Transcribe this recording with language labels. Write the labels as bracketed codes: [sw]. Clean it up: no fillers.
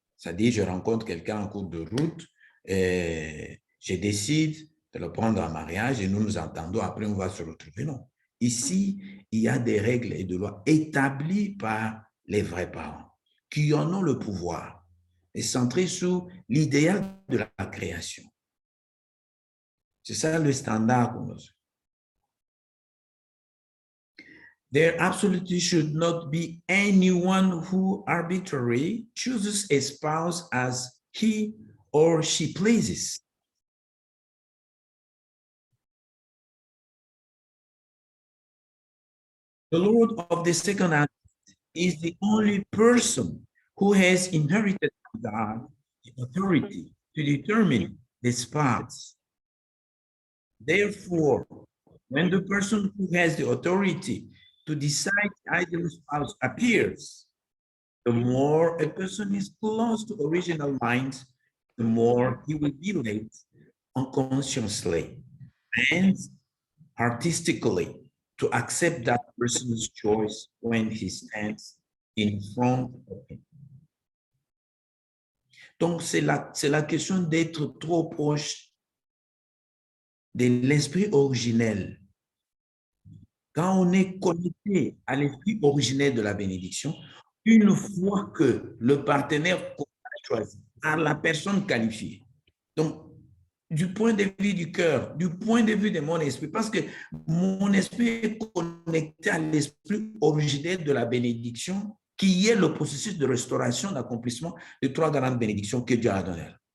[fr] C'est-à-dire, je rencontre quelqu'un en cours de route, et je décide de le prendre en mariage et nous nous entendons, après on va se retrouver. Non. Ici, il y a des règles et des lois établies par les vrais parents qui en ont le pouvoir et centrés sur l'idéal de la création. C'est ça le standard pour nous. [en] There absolutely should not be anyone who arbitrarily chooses a spouse as he or she pleases. The Lord of the second Advent is the only person who has inherited from God the authority to determine the spouse. Therefore, when the person who has the authority to decide the ideal spouse appears, the more a person is close to original mind, the more he will be led unconsciously and artistically to accept that person's choice when he stands in front of him. [fr] Donc, c'est la question d'être trop proche de l'esprit originel. Quand on est connecté à l'esprit originel de la bénédiction, une fois que le partenaire qu'on a choisi par la personne qualifiée, donc du point de vue du cœur, du point de vue de mon esprit, parce que mon esprit est connecté à l'esprit originel de la bénédiction, qui est le processus de restauration, d'accomplissement de 3 grandes bénédictions que Dieu a données.